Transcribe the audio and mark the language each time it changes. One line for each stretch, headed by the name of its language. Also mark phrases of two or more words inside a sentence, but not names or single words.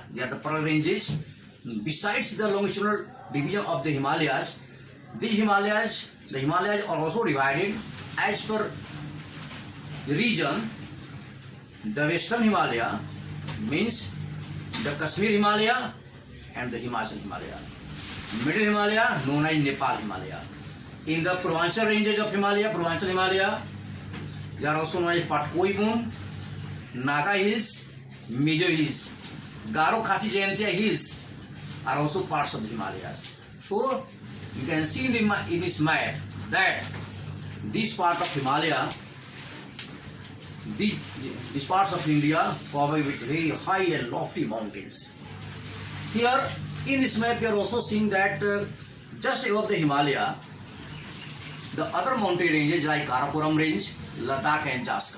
English: They are the parallel ranges. Besides the longitudinal division of the Himalayas, the Himalayas are also divided as per the region. The Western Himalaya means the Kashmir Himalaya and the Himachal Himalaya. Middle Himalaya known as Nepal Himalaya. In the Purvanchal ranges of Himalaya, Purvanchal Himalaya, they are also known as Patkoi Bund, Naga Hills, Mizo Hills, Garo Khasi Jaintia Hills are also parts of the Himalayas. So you can see in this map that this part of Himalaya, these parts of India covered with very high and lofty mountains. Here in this map you are also seeing that just above the Himalaya, the other mountain ranges like Karakoram range, Ladakh and Jaskar.